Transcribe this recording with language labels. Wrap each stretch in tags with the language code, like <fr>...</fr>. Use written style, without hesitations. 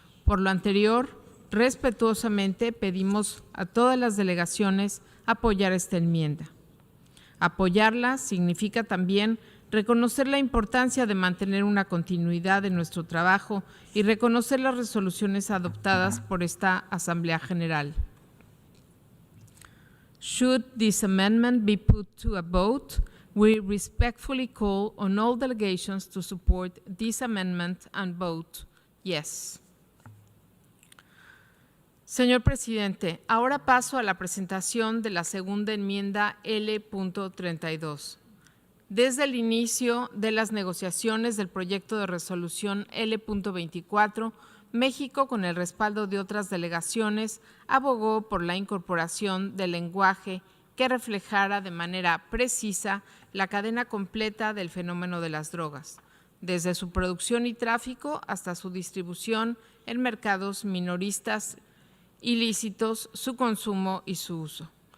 <es>Por lo anterior, respetuosamente pedimos a todas las delegaciones apoyar esta enmienda. Apoyarla significa también reconocer la importancia de mantener una continuidad en nuestro trabajo y reconocer las resoluciones adoptadas por esta Asamblea General.</es> <en>Should this amendment be put to a vote, we respectfully call on all delegations to support this amendment and vote yes.</en> <es>Señor presidente, ahora paso a la presentación de la segunda enmienda L.32. Desde el inicio de las negociaciones del proyecto de resolución L.24, México, con el respaldo de otras delegaciones, abogó por la incorporación del lenguaje que reflejara de manera precisa la cadena completa del fenómeno de las drogas, desde su producción y tráfico hasta su distribución en mercados minoristas ilícitos, su consumo y su uso.</es>